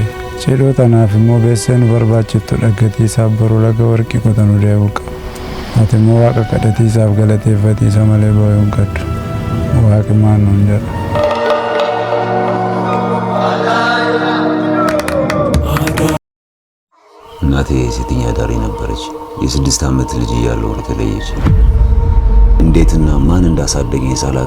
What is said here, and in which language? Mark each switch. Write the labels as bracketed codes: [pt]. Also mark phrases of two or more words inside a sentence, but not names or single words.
[om] Cidhoo tanaaf immoo beessee nu barbaachiftu dhaggatiisaaf baruu laga warqii qotanu deebi'u qaba. Ati immoo waaqa kadhatiisaaf galateeffatiisa malee boo'uu hin qabdu. Waaqi maal nuun jedha. [am] እናቴ ሴተኛ አዳሪ ነበረች። የ6 ዓመት ልጅ እያለሁ ተለየች። እንዴትና ማን እንዳሳደገኝ ሳላቅ